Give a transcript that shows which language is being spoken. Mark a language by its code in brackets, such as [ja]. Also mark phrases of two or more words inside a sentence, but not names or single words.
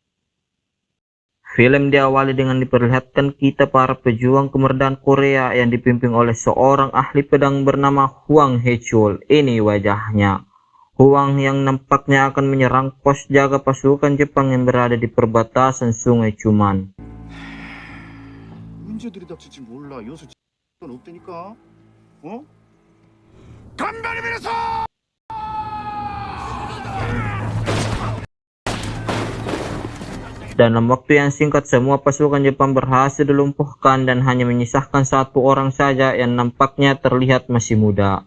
[id] Film diawali dengan diperlihatkan kita para pejuang kemerdekaan Korea yang dipimpin oleh seorang ahli pedang bernama Hwang Hae-chul. Ini wajahnya. Hwang yang nampaknya akan menyerang pos jaga pasukan Jepang yang berada di perbatasan Sungai Cuman. [ko] 문제들이 닥칠지 몰라. 여수 건 없다니까. [id] Dalam waktu yang singkat, semua pasukan Jepang berhasil dilumpuhkan dan hanya menyisakan satu orang saja yang nampaknya terlihat masih muda.